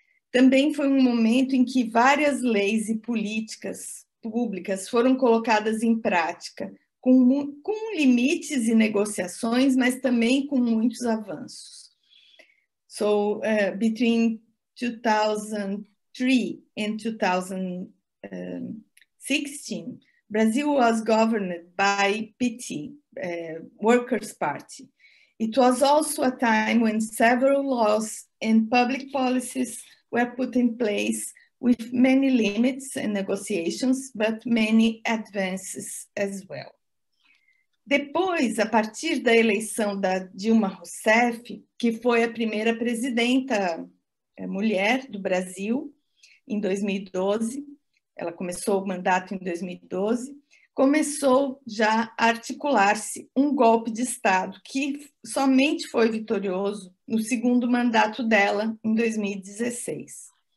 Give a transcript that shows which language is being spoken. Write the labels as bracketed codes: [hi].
[pt] Também foi um momento em que várias leis e políticas públicas foram colocadas em prática, com limites e negociações, mas também com muitos avanços. [en] So, between 2003 and 2016, Brazil was governed by PT, Workers' Party. It was also a time when several laws and public policies were put in place with many limits and negotiations, but many advances as well. [pt] Depois, a partir da eleição da Dilma Rousseff, que foi a primeira presidenta mulher do Brasil, em 2012, ela começou o mandato em 2012, começou já a articular-se um golpe de Estado que somente foi vitorioso no segundo mandato dela, em 2016.